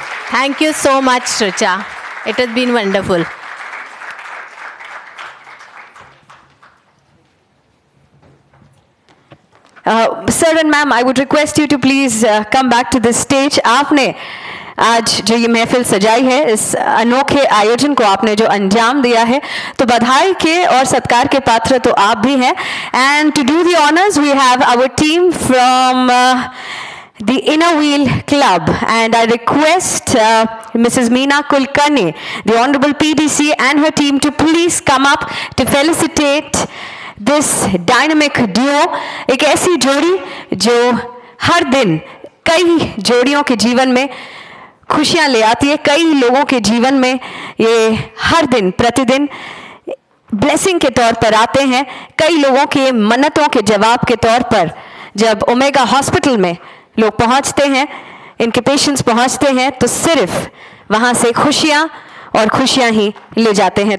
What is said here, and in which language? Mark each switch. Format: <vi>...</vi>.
<en>Thank you so much, Richa. It has been wonderful. Sir and ma'am, I would request you to please come back to this stage.</en> <hi>आपने आज जो ये महफिल सजाई है, इस अनोखे आयोजन को आपने जो अंजाम दिया है, तो बधाई के और सत्कार के पात्र तो आप भी हैं.</hi> <en>And to do the honors, we have our team from the Inner Wheel Club, and I request Mrs. Meena Kulkarni, the Honorable PDC and her team to please come up to felicitate this dynamic duo.</en> <hi>एक ऐसी जोड़ी जो हर दिन कई जोड़ियों के जीवन में खुशियां ले आती है, कई लोगों के जीवन में ये हर दिन प्रतिदिन ब्लेसिंग के तौर पर आते हैं. कई लोगों के मन्नतों के जवाब के तौर पर जब ओमेगा हॉस्पिटल में लोग पहुंचते हैं, इनके पेशेंट्स पहुंचते हैं, तो सिर्फ वहां से खुशियां और खुशियां ही ले जाते हैं.</hi>